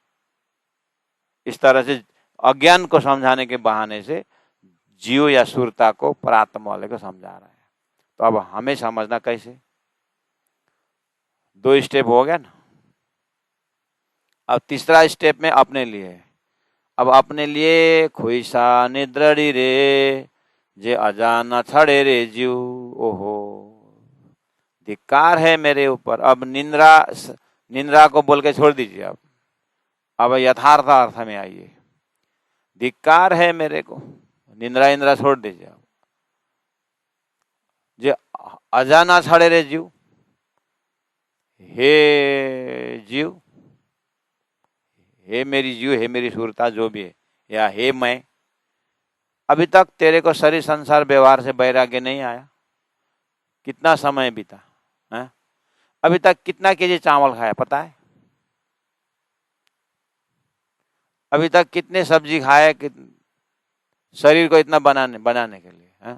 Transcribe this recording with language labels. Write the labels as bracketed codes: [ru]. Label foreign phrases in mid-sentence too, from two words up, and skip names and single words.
[hi] इस तरह से अज्ञान को समझाने के बहाने से जीव या सूरता को परात्म वाले को समझा रहा है। तो अब हमें समझना कैसे? 2 स्टेप हो गया ना। अब तीसरा स्टेप में अपने लिए। अब अपने लिए [kfr] खुईसा निद्रड़ी रे, जे अजाना छड़े रे जीव। [hi] ओहो, धिक्कार है मेरे ऊपर। अब निंद्रा को बोल के छोड़ दीजिए। अब यथार्थ अर्थ में आइए। धिक्कार है मेरे को, निंद्रा छोड़ दीजिए। अब [kfr] जे अजाना छड़े रे जीव, [hi] हे जीव, हे मेरी जीव, हे मेरी सूरता जो भी है, या हे मैं, अभी तक तेरे को शरीर संसार व्यवहार से वैराग्य नहीं आया। कितना समय बीता है? अभी तक कितना केजी चावल खाया पता है? अभी तक कितने सब्जी खाए शरीर को इतना बनाने के लिए है?